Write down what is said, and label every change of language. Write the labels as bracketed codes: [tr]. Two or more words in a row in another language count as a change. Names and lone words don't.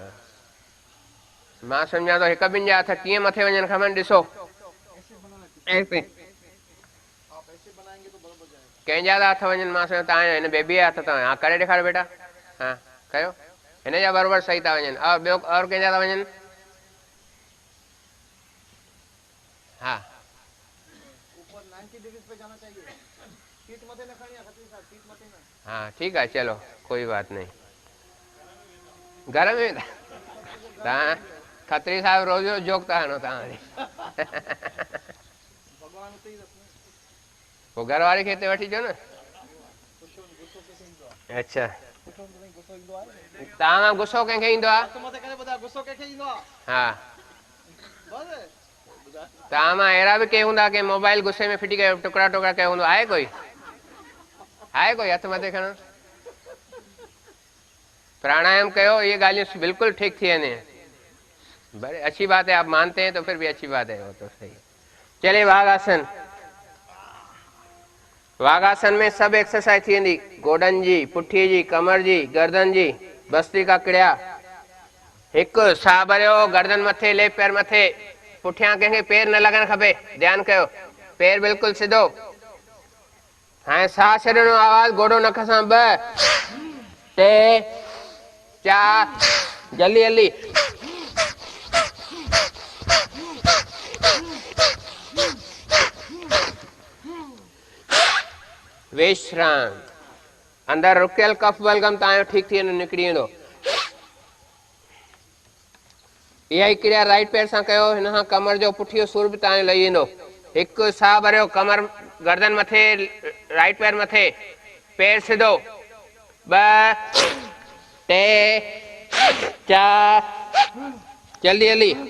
[sd] मां सम्झां थो हिक ॿिनि जा हथ कीअं मथे वञनि खपनि, ॾिसो ऐसे कंहिंजा था हथ वञनि, मां सम्झां तव्हां हिन बेबी जा हथ था वञनि। हा करे ॾेखारियो बेटा, हा कयो, हिन जा बराबरि सही था वञनि। और ॿियो और कंहिंजा था वञनि, हा हाँ [hi] ठीक है, चलो कोई बात नहीं। [sd] घर में तव्हां खत्री साहब रोज़ रोज़ जोक था हणो तव्हां पोइ घर वारी खे हिते वठी अचो न। अच्छा तव्हां गुस्सो कंहिंखे ईंदो आहे? हा तव्हां मां अहिड़ा बि के हूंदा के मोबाइल गुस्से में फिटी करे टुकड़ा टुकड़ा कयो हूंदो, आहे कोई? आहे कोई हथ मथे खणो, प्राणायाम कयो, [hi] ये गालियां बिल्कुल ठीक [sd] थी वेंदी [hi] हैं। बड़े अच्छी बात है, आप मानते हैं तो फिर भी अच्छी बात है, वो तो सही। [sd] चलिए वाघासन। वाघासन में सब एक्सरसाइज थी वेंदी, गोडन जी, पुठी जी, कमर जी, गर्दन जी, भस्त्रिका क्रिया। एक साह भरियो, गर्दन मथे, लेफ्ट पैर मथे, पुठियां कंहिंखे पैर न लॻणु खपे, ध्यानु कयो, पैर बिल्कुल सिधो। हाँ साह छॾणो, आवाज़ गोडो नक सां, 2 3 4 जल्दी जल्दी। विश्राम। अंदर रुकियल कफ बलगम तव्हांजो ठीक थी वेंदो, निकिरी वेंदो। इहा ही क्रिया राइट पैर सां कयो, हिन सां कमर जो पुठियो सूर बि तव्हांजो लही वेंदो। हिकु साह भरियो, कमर गर्दन मथे, राइट पैर मथे, पैर सिधो, 2 3 4 जल्दी जल्दी।